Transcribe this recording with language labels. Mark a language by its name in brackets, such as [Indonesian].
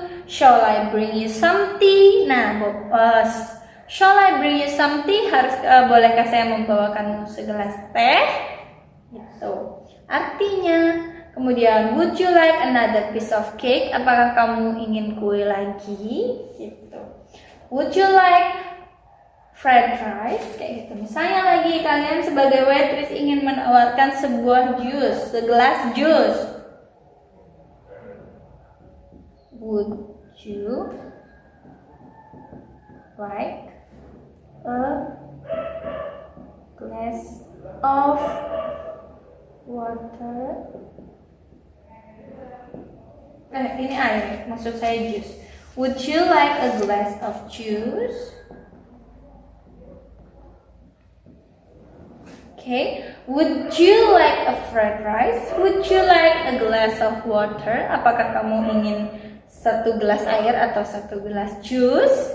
[English] Shall I bring you something? Nah, shall I bring you something? [Indonesian] Bolehkah saya membawakanmu segelas teh? Gitu. Artinya, kemudian [English] would you like another piece of cake? [Indonesian] Apakah kamu ingin kue lagi? Gitu. [English] Would you like fried rice? [Indonesian] Kayak gitu. Misalnya lagi kalian sebagai waitress ingin menawarkan sebuah jus, segelas jus. [English] Would you like a glass of water? [Indonesian] Ini air, maksud saya jus. [English] Would you like a glass of juice? Okay. Would you like a fried rice? Would you like a glass of water? [Indonesian] Apakah kamu ingin satu gelas air atau satu gelas jus?